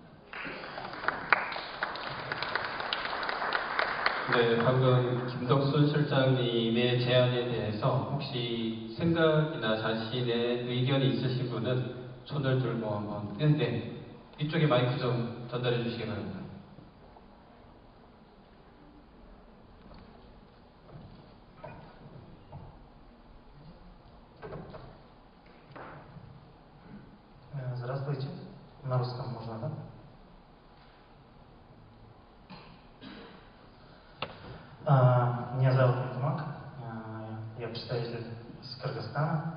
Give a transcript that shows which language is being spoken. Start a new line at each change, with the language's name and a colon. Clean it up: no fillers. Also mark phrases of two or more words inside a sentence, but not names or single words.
Korean: 네, 방금 김덕순 실장님의 제안에 대해서 혹시 생각이나 자신의 의견이 있으신 분은 손을 들고 한번 네, 이쪽에 마이크 좀 전달해 주시기 바랍니다.
Russian: Здравствуйте. На русском можно, да? Меня зовут Мухаммад, я представитель из Кыргызстана.